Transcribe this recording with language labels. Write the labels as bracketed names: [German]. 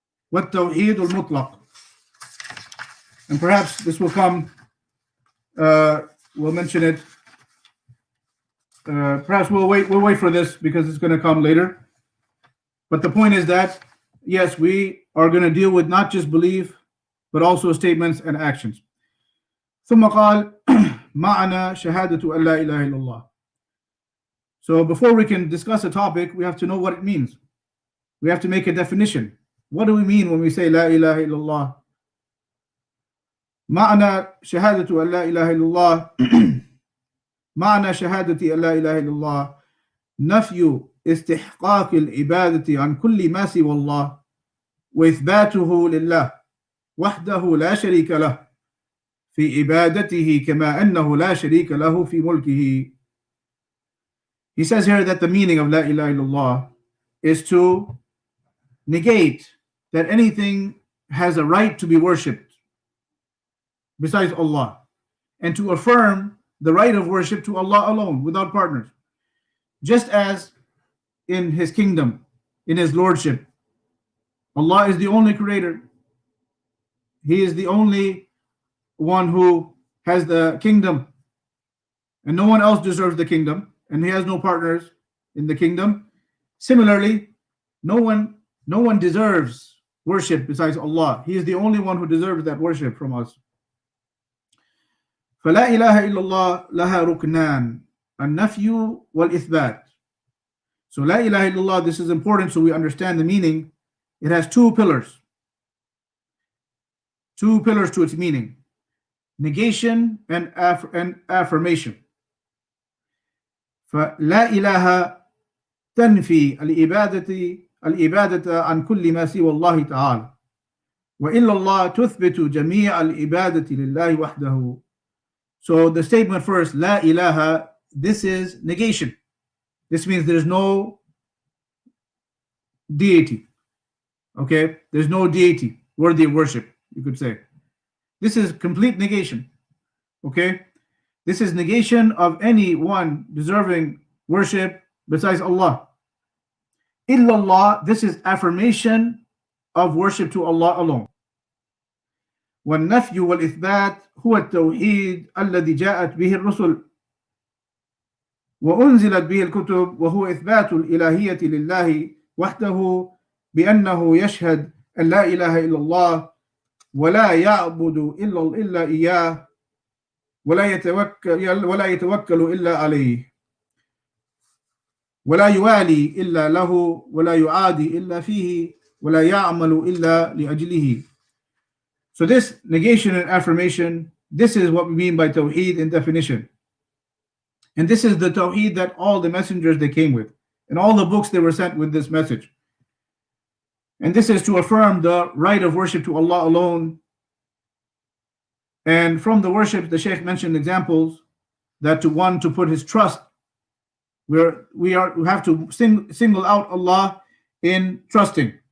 [English] What Tawheed al-Mutlaq. And perhaps this will come, we'll mention it. Perhaps we'll wait for this because it's going to come later. But the point is that, yes, we are going to deal with not just belief, but also statements and actions. [Arabic] ثم قال معنى شهادة أن لا إله إلا الله. [English] So before we can discuss a topic, we have to know what it means. We have to make a definition. What do we mean when we say La ilaha illallah? [Arabic] معنى شهادة أن لا إله إلا الله معنى شهادة أن لا إله إلا الله نفي استحقاق العبادة عن كل ما سوى الله وإثباته لله وحده لا شريك له في عبادته كما أنه لا شريك له في ملكه. [English] He says here that the meaning of La ilaha illallah is to negate that anything has a right to be worshipped besides Allah, and to affirm the right of worship to Allah alone, without partners. Just as in His kingdom, in His lordship, Allah is the only creator. He is the only one who has the kingdom, and no one else deserves the kingdom, and He has no partners in the kingdom. Similarly, no one deserves worship besides Allah. He is the only one who deserves that worship from us. [Arabic] فلا إله إلا الله لها ركنان النفي والإثبات. [English] So La ilaha illallah, this is important so we understand the meaning. It has two pillars to its meaning: negation and affirmation. [Arabic] فلا إله تنفي الإبادة عن كل ما سوى الله تعالى وإلا الله تثبت جميع الإبادة لله وحده. [English] So the statement first, La ilaha, this is negation. This means there's no deity. Okay? There's no deity worthy of worship, you could say. This is complete negation. Okay? This is negation of anyone deserving worship besides Allah. Illā, this is affirmation of worship to Allah alone. [Arabic] والنفي والإثبات هو التوحيد الذي جاءت به الرسل وأنزلت به الكتب وهو إثبات الإلهية لله وحده بأنه يشهد أن لا إله إلا الله ولا يعبد إلا إياه ولا يتوكل إلا عليه ولا يوالي إلا له ولا يعادي إلا فيه ولا يعمل إلا لأجله. [English] So this negation and affirmation, this is what we mean by Tawheed in definition. And this is the Tawheed that all the messengers they came with, and all the books they were sent with this message. And this is to affirm the right of worship to Allah alone. And from the worship, the Shaykh mentioned examples that to put his trust, we have to single out Allah in trusting.